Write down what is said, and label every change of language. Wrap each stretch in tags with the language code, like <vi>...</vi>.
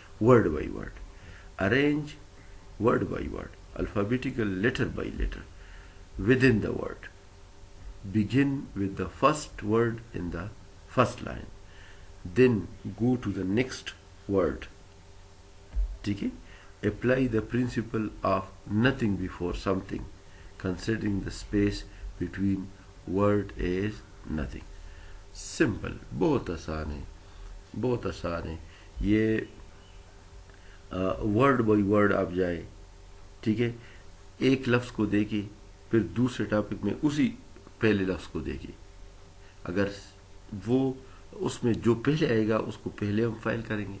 <en>Word by word arrange, word by word alphabetical letter by letter with in the word, begin with the first word in the first line, then go to the next word, ٹھیک ہے. apply the principle of nothing before something, considering the space between word as nothing.</en> <ur>Simple, بہت آسان ہے, بہت آسان ہے یہ. Word by word آپ جائے, ٹھیک ہے, ایک لفظ کو دیکھیں پھر دوسرے ٹاپک میں اسی پہلے لفظ کو دیکھیں, اگر وہ اس میں جو پہلے آئے گا اس کو پہلے ہم فائل کریں گے.</ur>